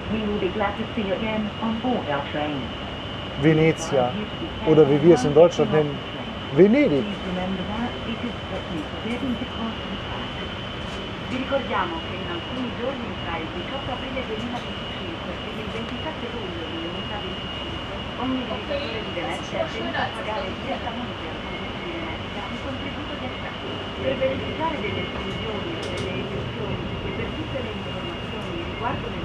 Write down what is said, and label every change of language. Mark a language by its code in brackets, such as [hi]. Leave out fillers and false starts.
[en] We will be glad to see you again on board our train. [de] Venezia oder wie wir es in Deutschland nennen, Venedig. [en] Please remember that it is strictly forbidden to cross the track. [it] Vi ricordiamo che in alcuni giorni tra il 18 aprile 2025 e il 27 luglio 2025 ogni visitatore di Venezia è tenuto a pagare direttamente al Comune di Venezia un contributo di accesso. Per beneficiare delle esclusioni e delle eccezioni e per tutte le informazioni riguardo le